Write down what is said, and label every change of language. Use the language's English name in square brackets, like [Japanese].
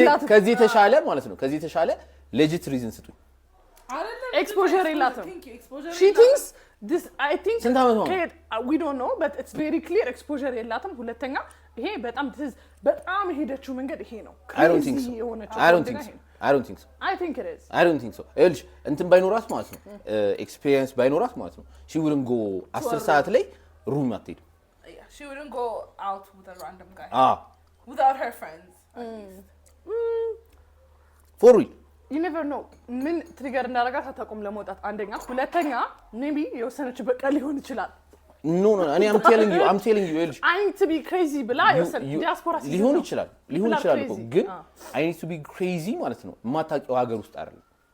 [Amharic] ከዚህ ተሻለ ማለት ነው ከዚህ ተሻለ [English] legit reason [Amharic] ስጡኝ [English] exposure [Amharic] የላትም [English] she thinks this I think we don't know but it's very clear exposure የላትም [Amharic] ሁለተኛ ይሄ በጣም ሄደችው መንገድ ይሄ ነው [English] I don't think so I don't think so I don't think so [Amharic] እልሽ እንትን ባይኖራት ማለት ነው ኤክስፒሪየንስ ባይኖራት ማለት ነው [English] she wouldn't go [Amharic] 10 ሰዓት ላይ ሩም አትሄድ [English] she wouldn't go out with a random guy without her friends for real you never know [Amharic] ምን ትሪገር እንዳረጋት አታቆም ለመውጣት አንደኛ ሁለተኛ [English] maybe [Amharic] የወሰነች በቃ ሊሆን ይችላል [English] no I'm telling you [Amharic] እልሽ [English] I need to be crazy [Amharic] ብላ የወሰነ ዲያስፖራ ሊሆን ይችላል እኮ ግን [English] I need to be crazy [Amharic] ማለት ነው የማታውቂው ሀገር ውስጥ አይደለም